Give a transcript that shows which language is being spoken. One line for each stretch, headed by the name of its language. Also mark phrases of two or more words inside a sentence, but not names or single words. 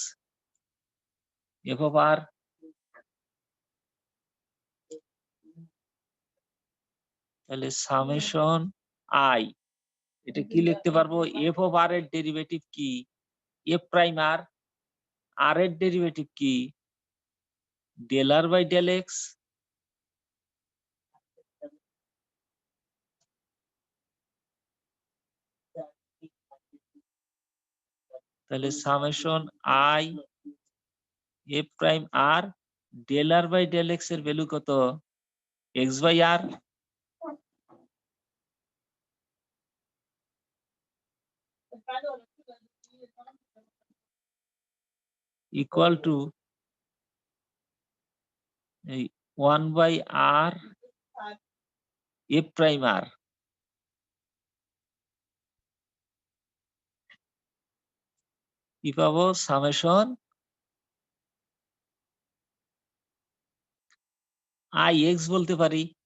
English: f of r, তাহলে summation I
Bangla: এটা কি লিখতে পারবো
English: f of r
Bangla: এর ডেরিভেটিভ কি
English: f prime r, r
Bangla: এর ডেরিভেটিভ কি
English: del r by del x, তাহলে summation I f prime r del r by del x
Bangla: এর ভ্যালু কত
English: x by r equal to এই 1 by r f prime r,
Bangla: কি পাবো
English: summation I x
Bangla: বলতে পারি